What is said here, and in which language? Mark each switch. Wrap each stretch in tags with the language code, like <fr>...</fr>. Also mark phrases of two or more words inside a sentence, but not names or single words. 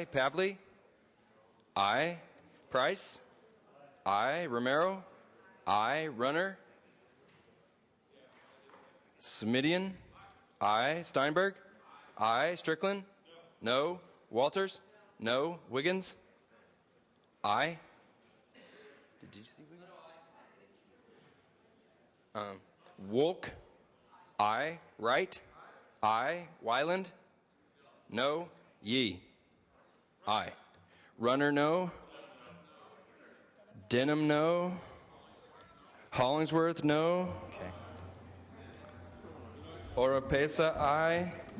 <en>Pavley, aye. Price, aye. Romero, aye. Runner, Semidian, aye. Steinberg, aye. Strickland, no. Walters, no. Wiggins, aye. Did you see Wiggins? Wolk, aye. Wright, aye. Weiland, no. Yee, aye. Runner, no. Denham, no. Hollingsworth, no. Okay. Oropesa, aye.</en>